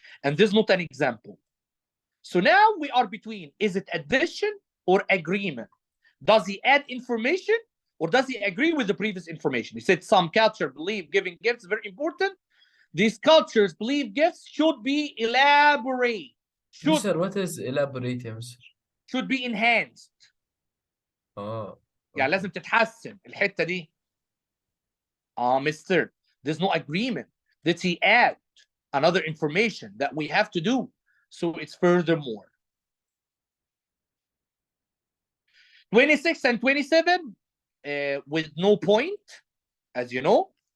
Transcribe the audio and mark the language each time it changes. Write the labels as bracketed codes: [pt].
[en] And this is not an example. So now we are between, is it addition or agreement? Does he add information or does he agree with the previous information? He said some cultures believe giving gifts is very important. These cultures believe gifts should be elaborate. Mister, what is elaborate [ar] يا مستر؟ [en] Should be enhanced. [ar] يعني لازم تتحسن الحتة دي. [en] Mister, there's no agreement. Did he add another information that we have to do? So it's furthermore. 26 and 27 with no point, as you know.